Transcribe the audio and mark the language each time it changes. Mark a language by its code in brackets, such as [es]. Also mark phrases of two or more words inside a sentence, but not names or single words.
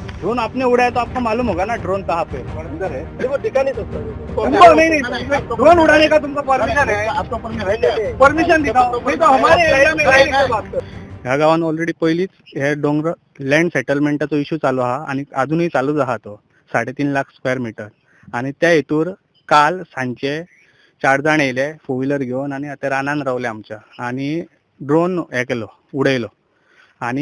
[hi] ड्रोन आपने उड़ाया तो आपको मालूम होगा ना ड्रोन कहाँ पे अंदर है वो दिखा नहीं सकता नहीं ड्रोन उड़ाने का तुमको परमिशन है आपका परमिशन है परमिशन दिखाओ नहीं तो हमारे एरिया में नहीं लिखते बात कर. [kok] ह्या गावान ऑलरेडी पहिलीच हे डोंगर लँड सेटलमेंटाचो इश्यू चालू आहा आणि अजूनही चालूच आहा तो 3.5 लाख [en] square meter [kok] आणि त्या हेतूर काल सांजचे 4 जाण येयले 4 व्हिलर घेऊन आणि आता रानान रावले आमच्या आणि ड्रोन हे केलो उडयलो आणि